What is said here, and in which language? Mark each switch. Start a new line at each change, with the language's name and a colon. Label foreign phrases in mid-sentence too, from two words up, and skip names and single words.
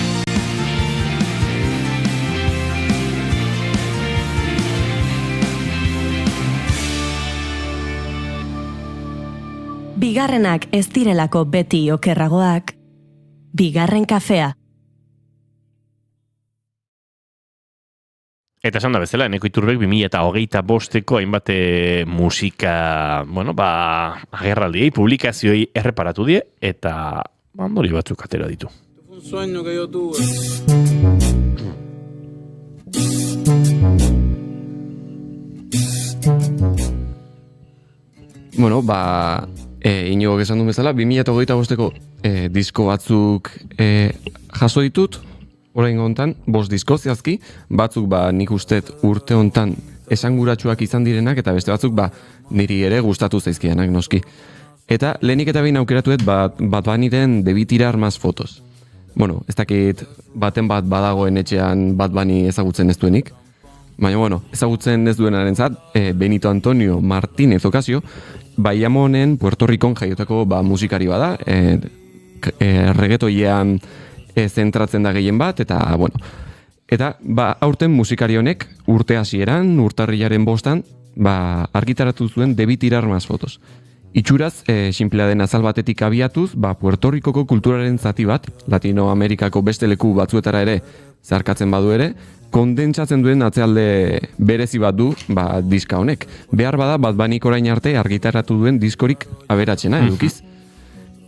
Basque: Bigarrenak ez direlako beti okerragoak, bigarren kafea. Eta esan da bezala, Eneko Iturbek 2025ko hainbat musika, agerraldiei, publikazioei erreparatu die, eta ondori batzuk atera ditu.
Spanish: Un sueño que yo tuve.
Basque: Inigo esan du bezala, 2025ko disko batzuk jaso ditut, orain hontan, 5 disko zehazki, batzuk nik ustet urte hontan esanguratsuak izan direnak, eta beste batzuk niri ere gustatu zaizkianak noski. Eta lehenik eta behin aukeratuet Bad Bunnyren Debí tirar más fotos. Ez dakit baten bat badagoen etxean Bad Bunny ezagutzen ez duenik, baina ezagutzen ez duenarentzat, Benito Antonio Martínez Ocasio, Bayamonen Puerto Ricon jaiotako musikari bada, reggaetoian zentratzen da gehien bat, eta aurten musikari honek urte hasieran, urtarrilaren 5 argitaratu zuen Debí tirar más fotos. Itxuraz, sinplea den azal batetik abiatuz, Puerto Ricoko kulturaren zati bat, Latinoamerikako beste leku batzuetara ere zarkatzen badu ere, kondentsatzen duen atzealde berezi bat du diska honek. Behar bada Bad Bunnyk orain arte argitaratu duen diskorik aberatsena edukiz.